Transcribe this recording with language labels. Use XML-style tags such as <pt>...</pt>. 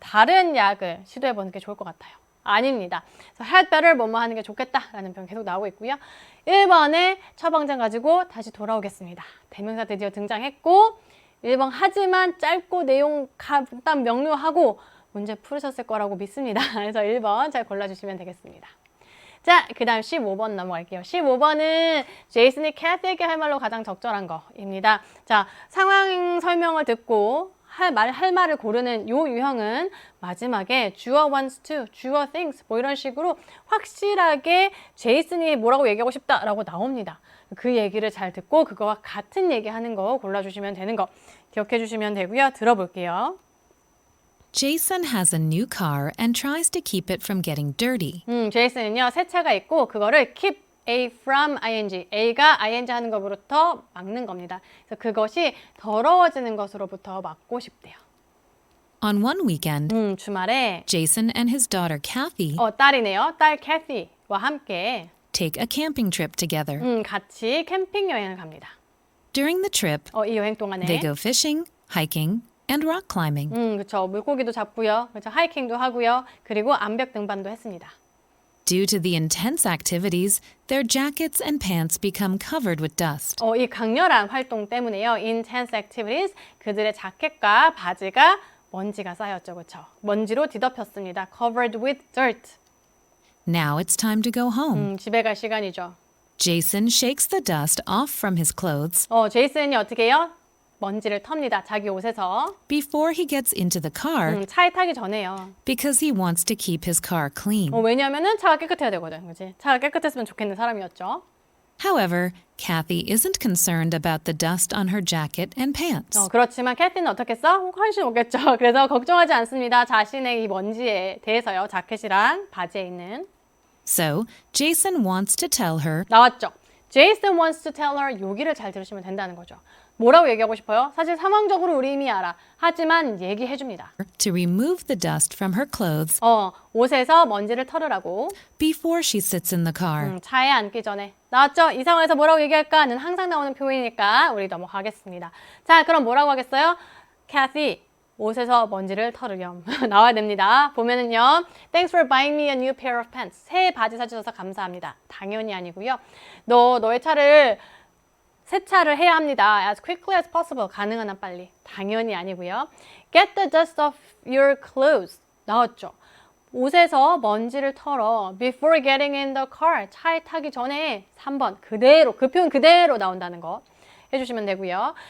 <ko>다른 약을 시도해보는 게 좋을 것 같아요. 아닙니다. So had better 뭐뭐 하는 게 좋겠다라는 표현 계속 나오고 있고요. 1번에 처방전 가지고 다시 돌아오겠습니다. 대명사 드디어 등장했고 1번 하지만 짧고 내용 간단 명료하고 문제 풀으셨을 거라고 믿습니다. 그래서 1번 잘 골라주시면 되겠습니다. 자, 그 다음 15번 넘어갈게요. 15번은 제이슨이 캐티에게 할 말로 가장 적절한 거입니다. 자, 상황 설명을 듣고 할 말을 고르는 요 유형은 마지막에 주어 wants to, 주어 thinks 뭐 이런 식으로 확실하게 제이슨이 뭐라고 얘기하고 싶다라고 나옵니다. 그 얘기를 잘 듣고 그거와 같은 얘기하는 거 골라주시면 되는 거 기억해 주시면 되고요. 들어볼게요.</ko> <en>Jason has a new car and tries to keep it from getting dirty.</en> <ko>제이슨은요, 새 차가 있고 그거를 keep A from ing, A가 ing 하는 것부터 막는 겁니다. 그래서 그것이 더러워지는 것으로부터 막고 싶대요.</ko> <en>On one weekend,</en> <ko>주말에</ko> <en>Jason and his daughter Kathy</en> <ko>딸이네요. 딸 캐티와 함께</ko> <en>take a camping trip together.</en> <ko>같이 캠핑 여행을 갑니다.</ko> <en>During the trip,</en> <ko>이 여행 동안에</ko> <en>they go fishing, hiking, and rock climbing.</en> <ko>그렇죠. 물고기도 잡고요. 그렇죠. 하이킹도 하고요. 그리고 암벽 등반도 했습니다.</ko> <en>Due to the intense activities, their jackets and pants become covered with dust.</en> <ko>이 강렬한 활동 때문에요. Intense activities, 그들의 자켓과 바지가 먼지가 쌓였죠. 그렇죠. 먼지로 뒤덮였습니다.</ko> <en>Covered with dirt. Now it's time to go home.</en> <ko>집에 갈 시간이죠.</ko> <en>Jason shakes the dust off from his clothes</en> <ko>제이슨이 어떻게 해요? 먼지를 텁니다. 자기 옷에서.</ko> <en>before he gets into the car</en> <ko>차에 타기 전에요.</ko> <en>because he wants to keep his car clean.</en> <ko>왜냐면은 차가 깨끗해야 되거든. 그렇지? 차가 깨끗했으면 좋겠는 사람이었죠.</ko> <en>However, Kathy isn't concerned about the dust on her jacket and pants.</en> <ko>그렇지만 캐티는 어떻겠어? 관심 없겠죠. 그래서 걱정하지 않습니다. 자신의 이 먼지에 대해서요. 자켓이랑 바지에 있는.</ko> <en>So, Jason wants to tell her</en> <ko>나왔죠.</ko> <en>Jason wants to tell her</en> <ko>여기를 잘 들으시면 된다는 거죠. 뭐라고 얘기하고 싶어요? 사실 상황적으로 우리 이미 알아. 하지만 얘기해 줍니다.</ko> <en>to remove the dust from her clothes</en> <ko>옷에서 먼지를 털으라고.</ko> <en>before she sits in the car.</en> <ko>차에 앉기 전에. 나왔죠? 이 상황에서 뭐라고 얘기할까는 항상 나오는 표현이니까 우리 넘어가겠습니다. 자, 그럼 뭐라고 하겠어요? Kathy, 옷에서 먼지를 털으렴. 나와야 됩니다. 보면은요.</ko> <en>Thanks for buying me a new pair of pants.</en> <ko>새 바지 사주셔서 감사합니다. 당연히 아니고요. 너의 차를 세차를 해야 합니다.</ko> <en>As quickly as possible.</en> <ko>가능한 한 빨리. 당연히 아니고요.</ko> <en>Get the dust off your clothes.</en> <ko>나왔죠. 옷에서 먼지를 털어.</ko> <en>Before getting in the car.</en> <ko>차에 타기 전에 3번. 그대로. 그 표현 그대로 나온다는 거 해주시면 되고요.</ko>